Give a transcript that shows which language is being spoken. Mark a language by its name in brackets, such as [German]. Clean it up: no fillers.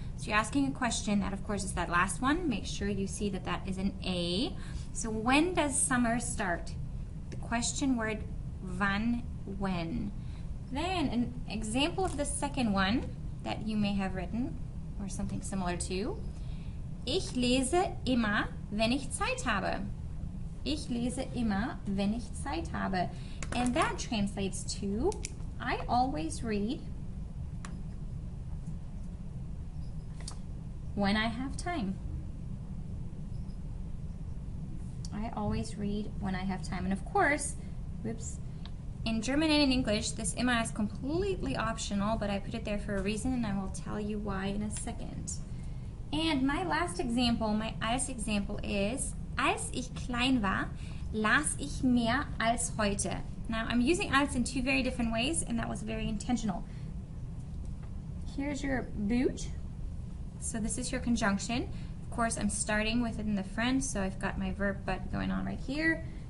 [English] So you're asking a question. That, of course, is that last one. Make sure you see that that is an A. So when does summer start? The question word wann, when. Then an example of the second one that you may have written, or something similar to. [German] Ich lese immer, wenn ich Zeit habe. Ich lese immer, wenn ich Zeit habe. [English] And that translates to, I always read when I have time. I always read when I have time. And of course, whoops, in German and in English, this immer is completely optional, but I put it there for a reason, and I will tell you why in a second. And my last example, my als example is, [German] als ich klein war, las ich mehr als heute. [English] Now, I'm using als in two very different ways, and that was very intentional. Here's your boot. So this is your conjunction. Of course, I'm starting with it in the front, so I've got my verb but going on right here.